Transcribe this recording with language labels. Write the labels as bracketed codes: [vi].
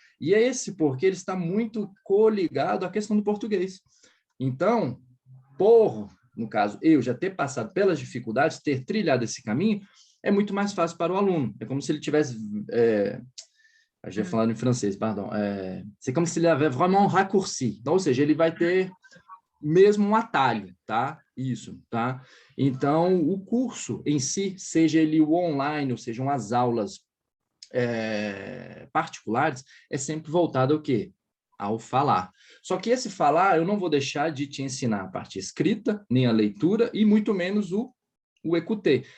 [pt] E é esse porquê ele está muito coligado à questão do português. Então, no caso, eu já ter passado pelas dificuldades, ter trilhado esse caminho, é muito mais fácil para o aluno. É como se ele tivesse... a gente falando em francês, pardon. [fr] C'est comme s'il avait vraiment un raccourci. [pt] Então, ou seja, ele vai ter mesmo um atalho, tá? Isso, tá? Então, o curso em si, seja ele o online, ou sejam as aulas particulares, é sempre voltado ao quê? Ao falar. Só que esse falar, eu não vou deixar de te ensinar a parte escrita, nem a leitura, e muito menos o écouter.